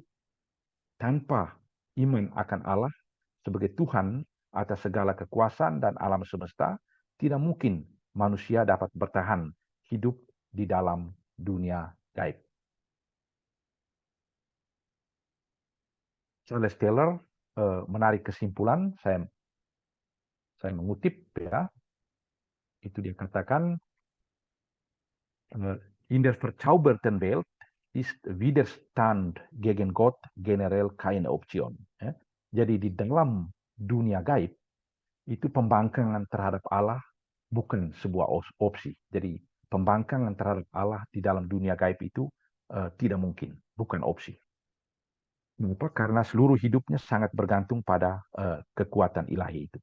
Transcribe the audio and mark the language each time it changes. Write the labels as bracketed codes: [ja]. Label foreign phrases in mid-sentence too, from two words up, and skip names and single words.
[id] Tanpa iman akan Allah sebagai Tuhan atas segala kekuasaan dan alam semesta, tidak mungkin manusia dapat bertahan hidup di dalam dunia gaib. Charles Taylor menarik kesimpulan, saya mengutip ya, itu dia katakan, [de] in der verzauberten Welt ist Widerstand gegen Gott generell keine Option. Ya. [id] Jadi di dalam dunia gaib, itu pembangkangan terhadap Allah bukan sebuah opsi. Jadi pembangkangan terhadap Allah di dalam dunia gaib itu tidak mungkin, bukan opsi. Kenapa? Karena seluruh hidupnya sangat bergantung pada kekuatan ilahi itu.